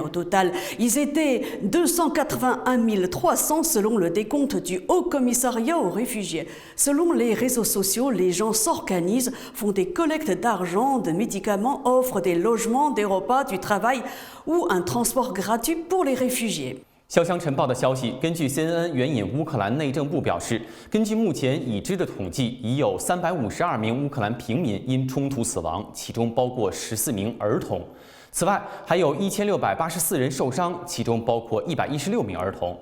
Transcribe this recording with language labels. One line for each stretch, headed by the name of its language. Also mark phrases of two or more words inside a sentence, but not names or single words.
French: Au total, ils étaient 281 300 selon le décompte du Haut Commissariat aux réfugiés. Selon les réseaux sociaux, les gens s'organisent, font des collectes d'argent, de médicaments, offrent des logements, des repas, du travail ou un transport gratuit pour les réfugiés.
Chinese: 潇湘晨报的消息，根据 CNN 援引乌克兰内政部表示，根据目前已知的统计，已有352名乌克兰平民因冲突死亡，其中包括14名儿童。此外，还有1684人受伤，其中包括116名儿童。